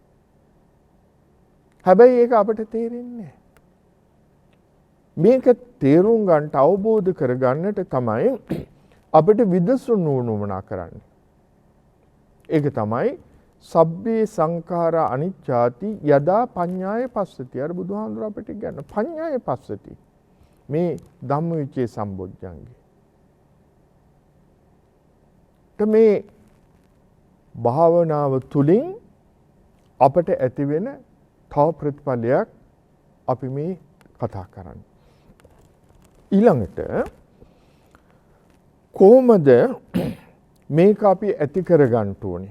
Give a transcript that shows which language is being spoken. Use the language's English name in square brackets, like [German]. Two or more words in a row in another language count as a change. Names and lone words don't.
[Sinhala] හැබැයි ඒක අපිට තේරෙන්නේ නැහැ. මේක තේරුම් ගන්නට අවබෝධ කරගන්නට තමයි අපිට විදසුන් නුවණා කරන්නේ. ඒක තමයි [Pali] සබ්බේ සංඛාරා අනිච්චාති යදා පඤ්ඤාය පස්සති. [Sinhala] අර බුදුහාමුදුර අපිට කියන්න [Pali] පඤ්ඤාය පස්සති. [Sinhala] මේ ධම්මවිචේ සම්බොජ්ජංගේ. මේ භාවනාව තුලින් අපට ඇති වෙන තව ප්‍රතිඵලයක් අපි මේ කතා කරන්නේ. ඊළඟට කොහොමද මේක අපි ඇති කරගන්න ඕනේ?